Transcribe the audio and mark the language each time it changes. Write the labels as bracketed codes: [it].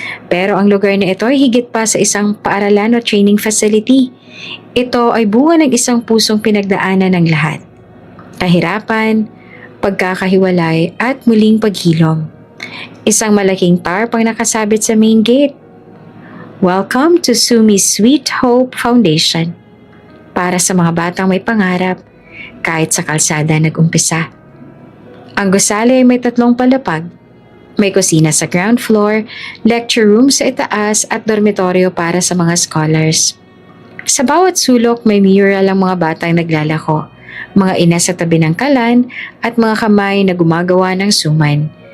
[tl] Pero ang lugar na ito ay higit pa sa isang paaralan o training facility. Ito ay bunga ng isang pusong pinagdaanan ng lahat. Kahirapan, pagkakahiwalay at muling paghilom. Isang malaking tarp ang nakasabit sa main gate. [en] Welcome to Sumi's Sweet Hope Foundation. [tl] Para sa mga batang may pangarap, kahit sa kalsada nag-umpisa. Ang gusali ay may 3 palapag. May kusina sa ground floor, lecture room sa itaas at dormitoryo para sa mga scholars. Sa bawat sulok may mural ang mga batang naglalako, mga ina sa tabi ng kalan at mga kamay na gumagawa ng suman.